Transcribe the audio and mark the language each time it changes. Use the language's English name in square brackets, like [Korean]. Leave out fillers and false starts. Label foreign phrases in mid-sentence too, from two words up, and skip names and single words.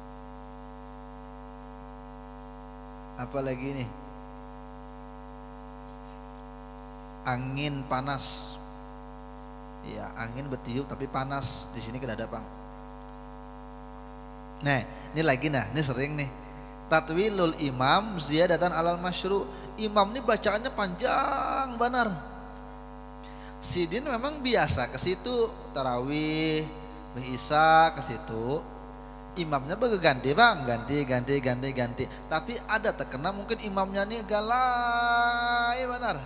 [Indonesian] Apalagi nih, angin panas. Ya, angin bertiup tapi panas. [Banjar] Di sini kada ada, Bang. [Indonesian] Nah, ini lagi ini sering nih. [Arabic] تطويل الإمام زيادة على المشروع'. [Banjar] Imam ini bacaannya panjang benar. Sidin memang biasa ke situ tarawih, Isya ke situ. [Indonesian] Imamnya berganti, Bang, ganti. [Banjar] Tapi ada terkena mungkin imamnya nih galai benar.